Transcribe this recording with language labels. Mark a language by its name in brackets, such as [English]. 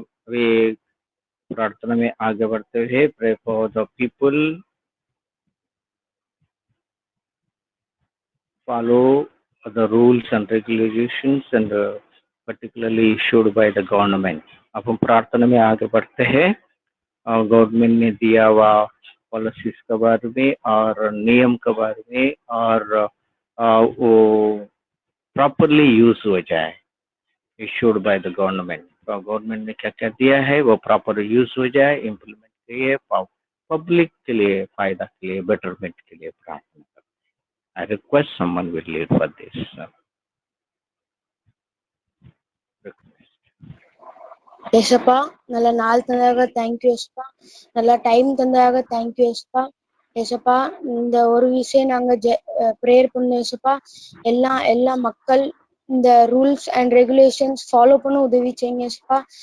[Hindi] वे प्रार्थना में आगे बढ़ते हुए [English] pray for the people, follow the rules and regulations and particularly issued by the government. [Hindi] अब हम प्रार्थना में आगे बढ़ते हैं। गवर्नमेंट ने दिया हुआ पॉलिसीज के बारे में और नियम के बारे में, और वो प्रॉपरली यूज हो जाए, [English] Issued by the government. [Hindi] तो गवर्नमेंट ने क्या क्या दिया है वो प्रॉपर यूज हो जाए, इम्प्लीमेंट के लिए, पब्लिक के लिए, फायदा के लिए, बेटरमेंट के लिए प्रार्थना करते हैं। [English] I request someone will lead for this request. [Tamil] ஏசப்பா நல்ல நாள் தந்ததாக தேங்க்யூ ஏசப்பா, நல்ல டைம் தந்ததாக தேங்க்யூ ஏசப்பா. ஏசப்பா இந்த ஒரு விஷயம் நாங்க ப்ரேயர் பண்ணோம் ஏசப்பா, எல்லா மக்கள் இந்த ரூல்ஸ் அண்ட் ரெகுலேஷன்ஸ் ஃபாலோ பண்ண உதவி செய்யுங்க ஏசப்பா.